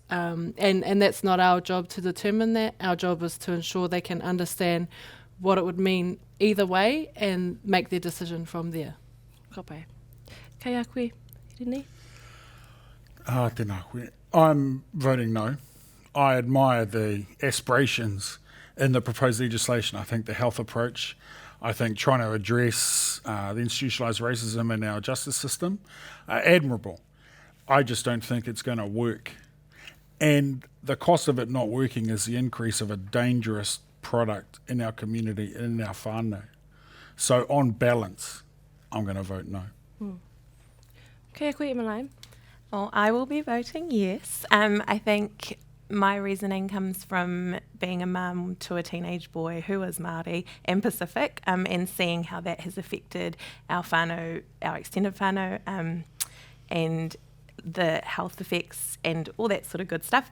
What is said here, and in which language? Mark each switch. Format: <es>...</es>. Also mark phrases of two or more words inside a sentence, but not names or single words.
<en>And that's not our job to determine that. Our job is to ensure they can understand what it would mean either way and make their decision from there.</en> <mi>Kapai. Kai a koe, Hirini? Tēnā koe.</mi> <en>I'm voting no. I admire the aspirations in the proposed legislation. I think the health approach, I think trying to address the institutionalised racism in our justice system, are admirable. I just don't think it's going to work. And the cost of it not working is the increase of a dangerous product in our community and in our whānau. So on balance, I'm going to vote no.</en> <mi>Kia koe, Emmaline?</mi> <en>Well, I will be voting yes. I think my reasoning comes from being a mum to a teenage boy who is Māori and Pacific, and seeing how that has affected our whānau, our extended whānau, and the health effects and all that sort of good stuff.</en>